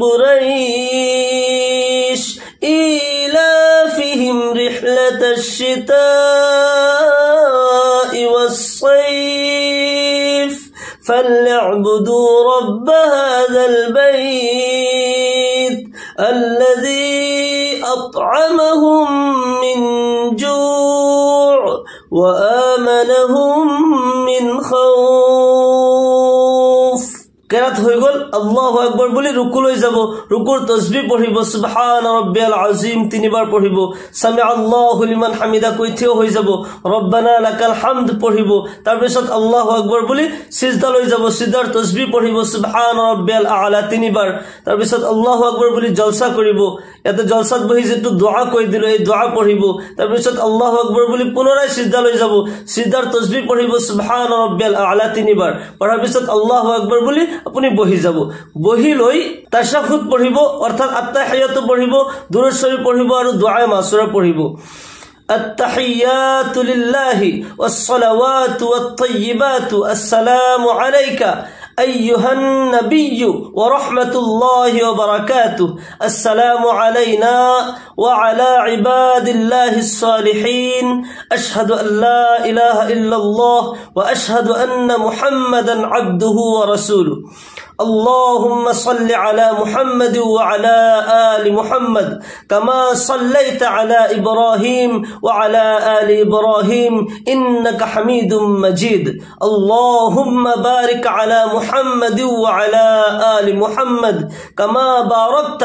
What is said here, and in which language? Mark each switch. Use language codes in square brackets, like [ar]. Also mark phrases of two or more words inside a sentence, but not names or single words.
[ar] قريش إيلافهم رحلة الشتاء والصيف فليعبدوا رب هذا البيت الذي أطعمهم من جوع وآمنهم من [as] خوف কেরাত হৈ গল [ar] الله أكبر [as] বলি রুকু লৈ যাব রুকুর তাসবিহ পঢ়িব [ar] سبحان ربي العظيم [as] তিনিবাৰ পঢ়িব [ar] سمع الله لمن حمده [as] কৈ থিয় হৈ যাব [ar] ربنا لك الحمد [as] পঢ়িব তাৰ পিছত [ar] الله أكبر [as] বলি সিজদা লৈ যাব সিজদাৰ তাসবিহ পঢ়িব [ar] سبحان ربي الأعلى [as] তিনিবাৰ তাৰ পিছত [ar] الله أكبر [as] বলি জলসা কৰিব ইয়াতে জলসাত বহি যেটো দোয়া কৈ দিলো এই দোয়া পঢ়িব তাৰ পিছত [ar] الله أكبر [as] বলি পুনৰাই সিজদা লৈ যাব সিজদাৰ তাসবিহ পঢ়িব [ar] سبحان ربي الأعلى [as] তিনিবাৰ পঢ়াৰ পিছত [ar] الله أكبر [as] বলি আপুনি বহি যাব বহি লৈ তাশাহুদ পঢ়িব অৰ্থাৎ আত্তাহিয়াতু পঢ়িব দুৰুদ শৰীফ পঢ়িব আৰু দুআ মাসুৰা পঢ়িব [ar] التحيات لله والصلوات والطيبات السلام عليك أيها النبي ورحمة الله وبركاته السلام علينا وعلى عباد الله الصالحين أشهد أن لا إله إلا الله وأشهد أن محمدا عبده ورسوله اللهم صل على محمد وعلى آل محمد كما صليت على إبراهيم وعلى آل إبراهيم إنك حميد مجيد اللهم بارك على محمد وعلى آل محمد كما باركت